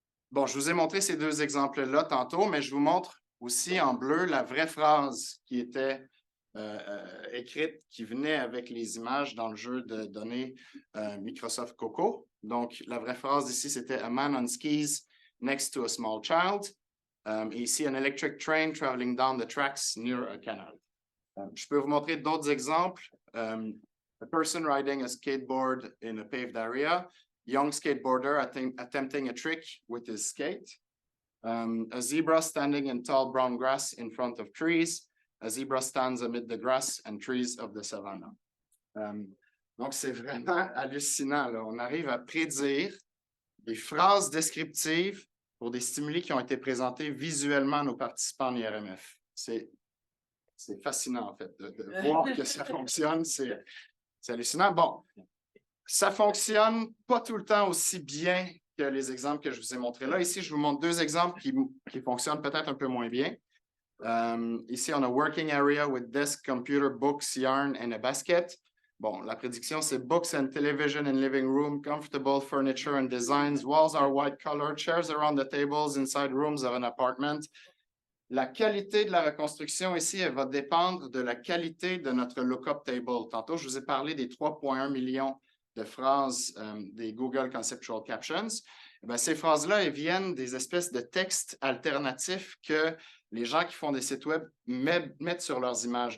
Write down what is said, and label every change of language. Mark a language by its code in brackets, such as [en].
[fr] Bon, je vous ai montré ces deux exemples-là tantôt, mais je vous montre aussi en bleu la vraie phrase qui était écrite, qui venait avec les images dans le jeu de données Microsoft Coco. Donc, la vraie phrase ici, c'était « [en] A man on skis next to a small child ». [fr] Et ici, « [en] An electric train traveling down the tracks near a canal ». [fr] Je peux vous montrer d'autres exemples. [en] A person riding a skateboard in a paved area. Young skateboarder attempting a trick with his skate. A zebra standing in tall brown grass in front of trees. A zebra stands amid the grass and trees of the savannah. [fr] Donc, c'est vraiment hallucinant, là. On arrive à prédire des phrases descriptives pour des stimuli qui ont été présentés visuellement à nos participants en IRMF. C'est fascinant, en fait, de voir que ça fonctionne. C'est hallucinant. Bon, ça ne fonctionne pas tout le temps aussi bien que les exemples que je vous ai montrés là. Ici, je vous montre deux exemples qui fonctionnent peut-être un peu moins bien. Ici, on a [en] working area with desk, computer, books, yarn and a basket. [fr] Bon, la prédiction, c'est [en] books and television in living room, comfortable furniture and designs, walls are white colored, chairs around the tables inside rooms of an apartment. [fr] La qualité de la reconstruction ici, elle va dépendre de la qualité de notre lookup table. Tantôt, je vous ai parlé des 3,1 millions de phrases des Google Conceptual Captions. Bien, ces phrases-là, elles viennent des espèces de textes alternatifs que les gens qui font des sites web mettent sur leurs images.